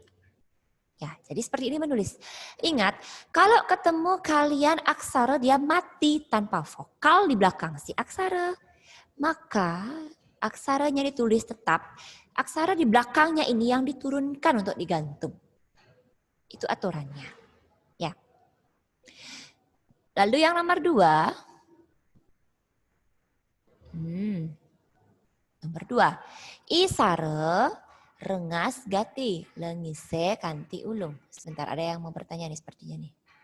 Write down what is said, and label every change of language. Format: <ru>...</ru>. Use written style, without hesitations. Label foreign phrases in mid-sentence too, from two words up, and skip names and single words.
<id>Ya, jadi seperti ini menulis. Ingat, kalau ketemu kalian aksara dia mati tanpa vokal di belakang si aksara, maka aksaranya ditulis tetap, aksara di belakangnya ini yang diturunkan untuk digantung. Itu aturannya. Ya. Lalu yang nomor 2. Nomor 2.</id> <ban>Isare rengas gati lengise kanti ulung.</ban> <id>Sebentar, ada yang mau bertanya nih sepertinya nih.</id>